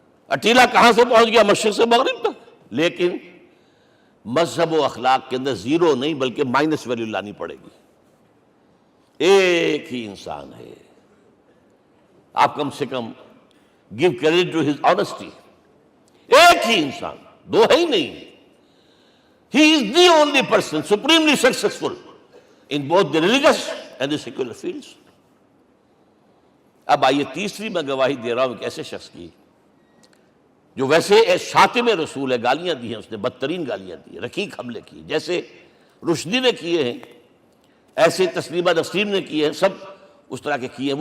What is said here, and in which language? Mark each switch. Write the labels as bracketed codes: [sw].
[ur] اٹیلا کہاں سے پہنچ گیا؟ مشرق سے مغرب تک. لیکن مذہب و اخلاق کے اندر زیرو نہیں بلکہ مائنس ویلیو لانی پڑے گی. ایک ہی انسان ہے، آپ کم سے کم [en] give credit to his honesty. [ur] ایک ہی انسان، دو ہے ہی نہیں. [en] He is the only person supremely successful in both the religious and the secular fields. [ur] اب آئیے تیسری میں گواہی دے رہا ہوں ایک ایسے شخص کی جو ویسے شاتم رسول ہے، گالیاں دی ہیں اس نے، بدترین گالیاں دی ہیں، رقیق حملے کیے، جیسے رشدی نے کیے ہیں، ایسے تسلیمہ نسرین نے کیے ہیں، سب اس طرح کے کیے ہیں.